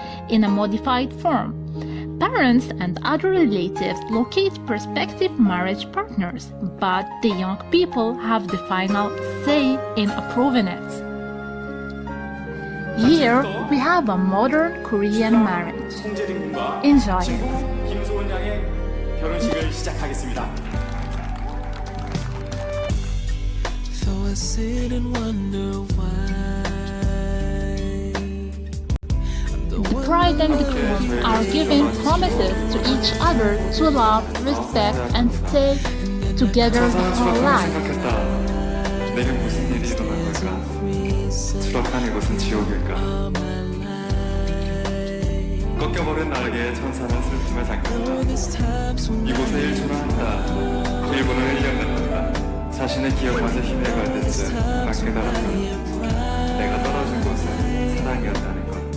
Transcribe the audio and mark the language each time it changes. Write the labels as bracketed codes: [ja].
[en] In a modified form, parents and other relatives locate prospective marriage partners, but the young people have the final say in approving it. Here we have a modern Korean marriage. Enjoy it. [ko] 김소은 양의 결혼식을 시작하겠습니다. [en] So I sit and wonder The bride and the groom are giving promises to each other to love, respect, and stay together the whole life. [ko] 내겐 무슨 일이 일어난 걸까? 수락한 이곳은 지옥일까? 꺾여버린 나에게 천사는 슬픔에 잠겼다. 이곳에 일초를 한다. 1분을 1년을 한다. 자신의 기억마저 희미해갈 때쯤 난 깨달았다. 내가 떨어진 곳은 사랑이었다는 것.